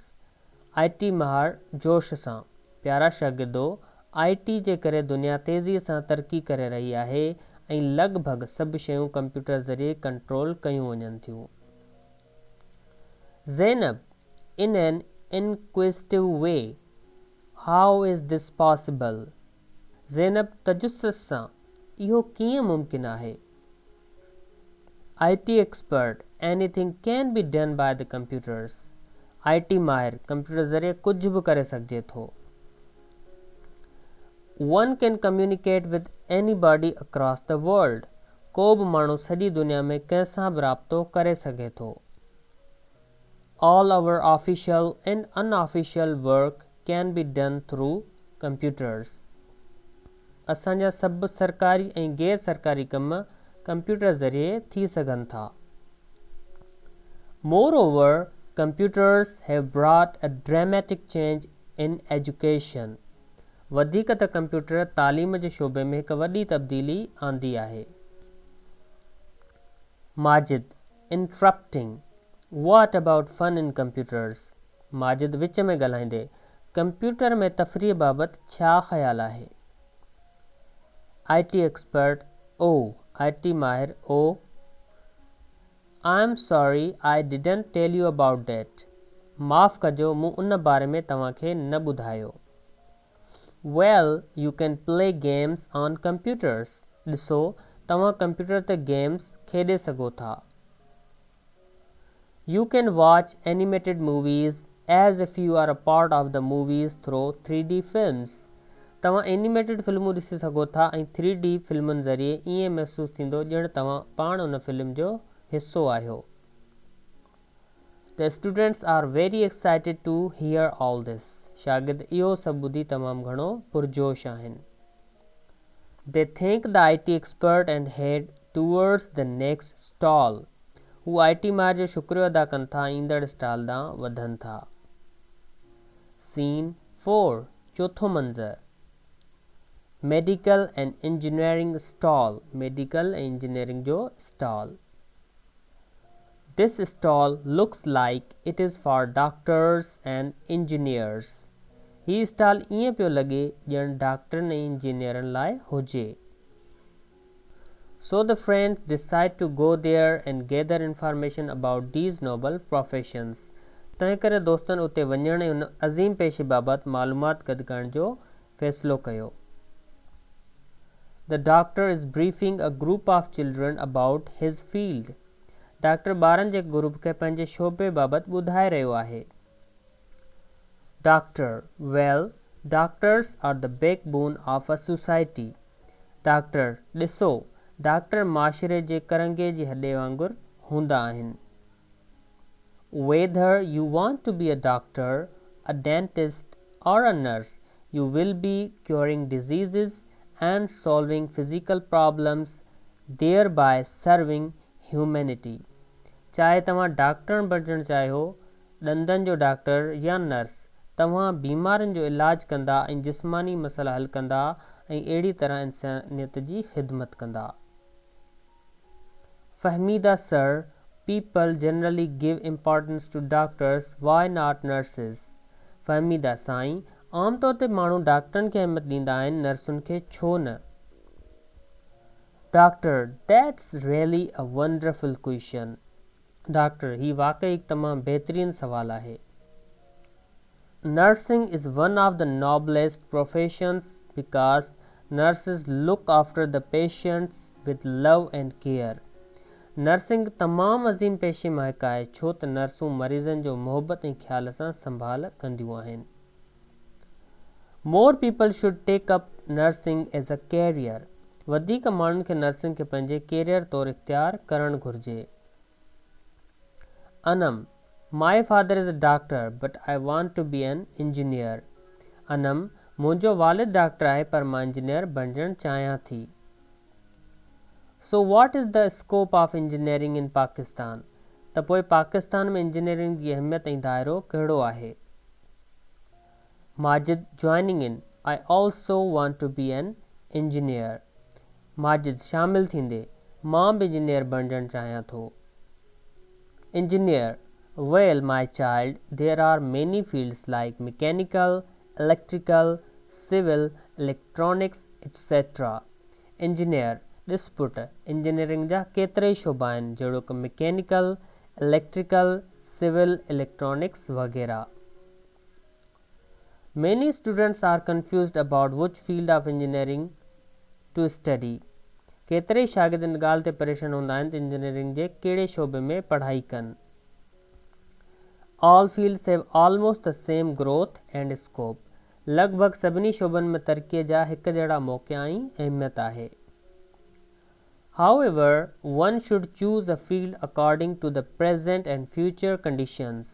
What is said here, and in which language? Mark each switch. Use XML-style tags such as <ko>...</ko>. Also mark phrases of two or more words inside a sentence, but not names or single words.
<sd>IT महार जोश सां. प्यारा शागिर्दो, IT जे करे दुनिया तेज़ीअ सां तरक़ी करे रही आहे ऐं लॻभॻि सभु शयूं कंप्यूटर ज़रिए कंट्रोल कयूं वञनि थियूं.</sd> <en>Zainab, in an inquisitive way. How is this possible?</en> <sd>ज़ैनब तजुस्सुस सां, इहो कीअं मुमकिन आहे.</sd> <en>IT expert, anything can be done by the computers.</en> <sd>IT माहिर कंप्यूटर ज़रिए कुझु बि करे सघिजे थो.</sd> <en>One can communicate with anybody across the world.</en> <sd>को बि माण्हू सॼी दुनिया में कंहिं सां बि राब्तो करे सघे थो.</sd> <en>All our official and unofficial work can be done through computers.</en> <sd>असांजा सभु सरकारी ऐं गैर सरकारी कम कंप्यूटर ज़रिए थी सघनि था.</sd> <en>Moreover, computers have brought a dramatic change in education.</en> <sd>वधीक त कंप्यूटर तालीम जे शोबे में हिकु वॾी तब्दीली आंदी आहे. माजिद,</sd> <en>interrupting. What about fun in computers?</en> <sd>माजिद विच में ॻाल्हाईंदे, कंप्यूटर में तफ़रीह बाबति छा ख़्यालु आहे.</sd> <en>IT expert, oh.</en> <sd>IT माहिर,</sd> <en>oh. I'm sorry I didn't tell you about that.</en> <sd>माफ़ कजो, मूं उन बारे में तव्हांखे न ॿुधायो.</sd> <en>Well, you can play games on computers.</en> <sd>ॾिसो, तव्हां कंप्यूटर ते गेम्स खेॾे सघो था.</sd> <en>You can watch animated movies as if you are a part of the movies through 3D films.</en> <sd>तव्हां एनिमेटेड फिल्मूं ॾिसी सघो था ऐं 3D फिल्मुनि ज़रिए ईअं महसूसु थींदो ॼण तव्हां पाण उन फिल्म जो हिसो आहियो.</sd> <en>The students are very excited to hear all this.</en> <sd>शागिर्द इहो सभु ॿुधी तमामु घणो पुरजोश आहिनि.</sd> <en>They thank the IT expert and head towards the next stall.</en> <sd>हू IT माहिर जो शुक्रियो अदा कनि था, ईंदड़ स्टॉल ॾांहुं वधनि था.</sd> <en>Scene 4.</en> <sd>चौथो मंज़र.</sd> <en>Medical and engineering stall. Medical and engineering जो stall. This stall looks like it is for doctors and engineers.</en> <sd>ही स्टॉल ईअं पियो लॻे ॼण डॉक्टरनि ऐं इंजीनियरनि लाइ हुजे.</sd> <en>So the friends decide to go there and gather information about these noble professions.</en> <sd>तंहिं करे दोस्तनि उते वञण ऐं उन अज़ीम पेशे बाबति मालूमात गॾु करण जो फ़ैसिलो कयो.</sd> <en>The doctor is briefing a group of children about his field.</en> <sd>डॉक्टर ॿारनि जे ग्रुप खे पंहिंजे शोबे बाबति ॿुधाए रहियो आहे.</sd> <en>Doctor, well, doctors are the backbone of a society.</en> <sd>डॉक्टर, ॾिसो, डॉक्टर माशरे जे करंगे जी हॾे वांगुरु हूंदा आहिनि.</sd> <en>Whether you want to be a doctor, a dentist, or a nurse, you will be curing diseases and solving physical problems thereby serving humanity.</en> <sd>चाहे तव्हां डॉक्टर बणजणु चाहियो, ॾंदनि जो डॉक्टर या नर्स, तव्हां बीमारनि जो इलाज कंदा ऐं जिस्मानी मसइला हल कंदा ऐं अहिड़ी तरह इंसानियत जी ख़िदमत कंदा.</sd> <en>Fahmida sir, people generally give importance to doctors, why not nurses?</en> <sd>Fahmida साईं, आमतौर ते माण्हू डॉक्टरनि खे अहमियत ॾींदा आहिनि, नर्सुनि खे छो न?</sd> <en>Doctor, that's really a wonderful question. Doctor,</en> <sd>ही वाकई एक तमाम बेहतरीन सवाल आहे.</sd> <en>Nursing is one of the noblest professions because nurses look after the patients with love and care.</en> <sd>नर्सिंग तमामु अज़ीम पेशे मां हिकु आहे छो त नर्सूं मरीज़नि जो मुहबत ऐं ख़्याल सां संभाल कंदियूं आहिनि.</sd> <en>More people should take up nursing as a career.</en> <sd>वधीक माण्हुनि खे नर्सिंग खे पंहिंजे कैरियर तौरु इख़्तियार करणु घुरिजे.</sd> <en>Anam, my father is a doctor, but I want to be an engineer. Anam,</en> <sd>मुंहिंजो वालिद डॉक्टर आहे पर मां इंजीनियर बणजणु चाहियां थी.</sd> <en>So what is the scope of engineering in Pakistan?</en> <sd>त पोइ पाकिस्तान में इंजीनियरिंग जी अहमियत ऐं दायरो कहिड़ो आहे?</sd> <en>Majid joining in, I also want to be an engineer.</en> <sd>माजिद शामिल थींदे, मां बि इंजीनियर बणजणु चाहियां थो.</sd> <en>Engineer, well my child, there are many fields like mechanical, electrical, civil, electronics, etc. Engineer,</en> <sd>ॾिस पुट, इंजीनियरिंग जा केतिरा ई शोबा आहिनि जहिड़ो कि मैकेनिकल, इलेक्ट्रिकल, सिविल, इलेक्ट्रॉनिक्स वग़ैरह.</sd> <en>Many students are confused about which field of engineering to study.</en> <sd>केतिरे ई शागिर्द इन ॻाल्हि ते परेशान हूंदा आहिनि त इंजीनियरिंग जे कहिड़े शोबे में पढ़ाई कनि.</sd> <en>All fields have almost the same growth and scope.</en> <sd>लॻभॻि सभिनी शोबनि में तरक़ीअ जा हिक जहिड़ा मौक़िआ ऐं अहमियत आहे.</sd> <en>However, one should choose a field according to the present and future conditions.</en>